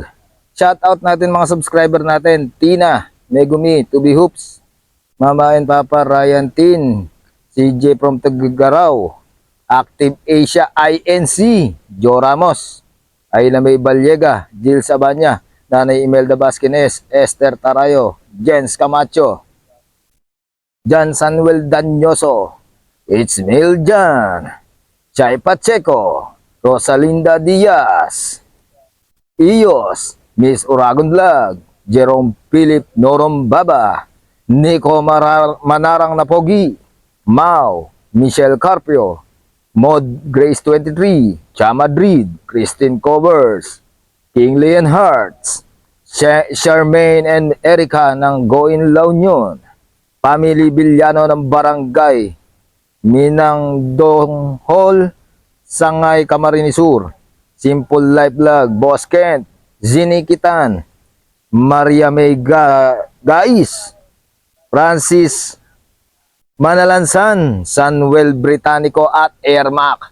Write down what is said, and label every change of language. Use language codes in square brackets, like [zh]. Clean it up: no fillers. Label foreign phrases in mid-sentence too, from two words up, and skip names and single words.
[tl] Shoutout natin mga subscriber natin, Tina, Megumi, Tubi Hoops, Mama and Papa, Ryan Tin, CJ from Tagigaraw, Active Asia INC, Joe Ramos, Ayla May Balyega, Jill Sabanya, Nanay Imelda Basquines, Esther Tarayo, Jens Camacho, Jan Sanuel Danyoso, It's Mil Jan, Chay Pacheco, Rosalinda Diaz, Iyos, Miss Uragon Vlog, Jerome Philip Norom Baba, Nico Manarang Napogi, Mau, Michelle Carpio, Mod Grace 23, Cha Madrid, Christine Covers, King Leon Hearts, Charmaine and Erica ng Goin La Union, Family Villano ng Barangay Minang Dong Hall, Sangay Camarines Sur, Simple Life Vlog, Boss Kent, Zini Kitan, Maria May Gais, Francis Manalansan, Sanuel Britannico at Airmac.